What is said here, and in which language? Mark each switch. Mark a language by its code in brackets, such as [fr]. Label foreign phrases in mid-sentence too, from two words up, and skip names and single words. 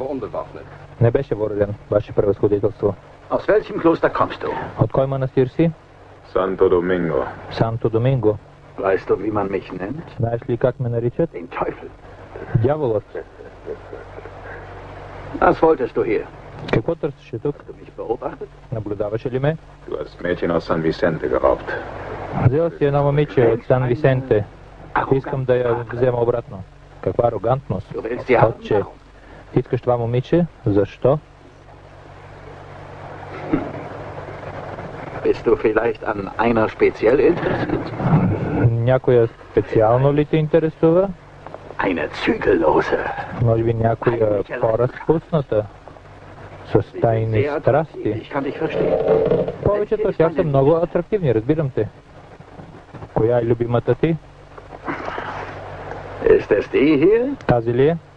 [bg] Не беше въоръжен, ваше превъзходителство. [de] Aus welchem Kloster kommst du? [bg] От кой манастир си? [de] Santo Domingo. [bg] Санто Доминго. [de] Weißt du, wie man mich nennt? [bg] Знаеш ли как ме наричат? [de] Den Teufel. [bg] Дяволът. [de] Was wolltest du hier? [bg] Какво търсеше тук? [de] Hast du mich beobachtet? [bg] Наблюдаваше ли ме? [de] Du hast Mädchen aus San Vicente geraubt. [bg] Взел си едно момиче от Сан Висенте. Искам да я взема обратно. Каква арогантност. [de] Du willst sie haben? [bg] Отче, искаш това момиче? Защо? [de] Bist du vielleicht an einer speziell interessiert? [bg] Някоя специално ли те интересува? [de] Eine Zügellose. [bg] Може би някоя по-разпусната, с тайни [de] Sehr [bg] страсти. [de] Ich kann dich verstehen. [bg] Повечето от тях са много атрактивни, разбирам те. Коя е любимата ти? [de] Ist es die hier? [bg] Тази ли е?